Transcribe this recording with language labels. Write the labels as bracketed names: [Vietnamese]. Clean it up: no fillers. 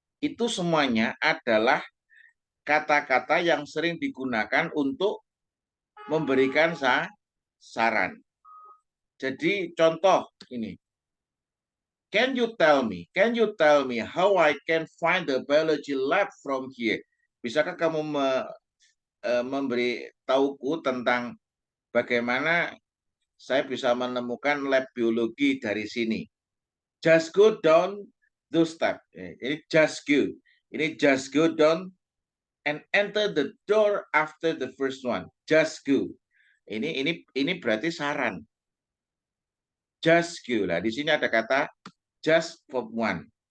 [Indonesian] Itu semuanya adalah kata-kata yang sering digunakan untuk memberikan saran. Jadi contoh ini. [English] Can you tell me how I can find the biology lab from here? [Indonesian] Bisakah kamu memberi tahuku tentang bagaimana saya bisa menemukan lab biologi dari sini? [English] Just go down those steps. [Indonesian] Ini [English] just go. [Indonesian] Ini [English] just go down and enter the door after the first one. Just go. [Indonesian] Ini berarti saran. [English] Just go. [Indonesian] Lah di sini ada kata [English] just for one.